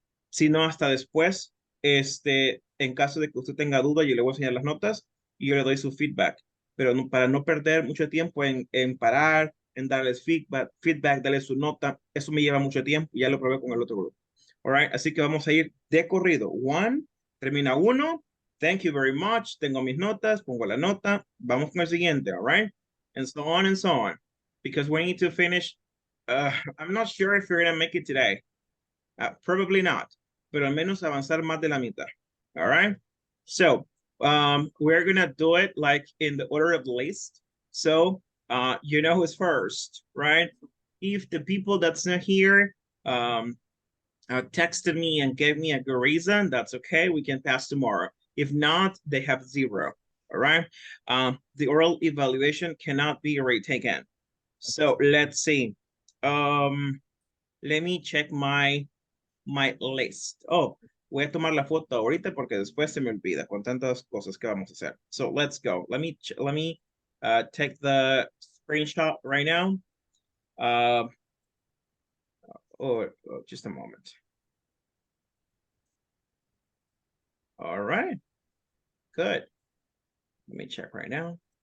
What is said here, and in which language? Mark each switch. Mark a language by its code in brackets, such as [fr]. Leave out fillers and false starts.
[es] Sino hasta después, en caso de que usted tenga duda, yo le voy a enseñar las notas y yo le doy su feedback, pero para no perder mucho tiempo en parar, en darles feedback, darles su nota, eso me lleva mucho tiempo y ya lo probé con el otro grupo. [en] All right, [es] así que vamos a ir de corrido. Termina uno. [en] Thank you very much. [es] Tengo mis notas, pongo la nota. Vamos con el siguiente, [en] all right? And so on and so on. Because we need to finish. I'm not sure if you're going to make it today. Probably not. [es] Pero al menos avanzar más de la mitad. [en] All right? So, we're going to do it like in the order of the list. So, you know who's first, right? If the people that's not here texted me and gave me a good reason, that's okay. We can pass tomorrow. If not, they have 0. All right. The oral evaluation cannot be retaken. So let's see. Let me check my list. [es] Oh, voy a tomar la foto ahorita porque después se me olvida con tantas cosas que vamos a hacer. [en] So let's go. Let me take the screenshot right now. Oh, just a moment. All right. Good. Let me check right now.